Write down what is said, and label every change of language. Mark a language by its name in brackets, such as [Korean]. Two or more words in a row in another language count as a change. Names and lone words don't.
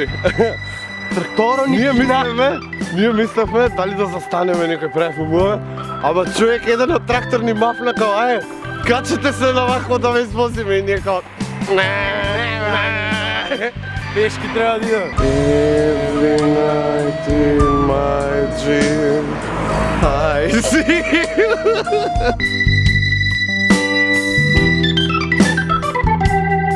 [Macedonian] Тракторо Ние мислевме дали да застанеме некој правев умове, ама човек еден од трактор ни мафна као, качете се на вако да ме извозиме и ние као, Пешки треба да идеме. [English] Every night in my dream I see you.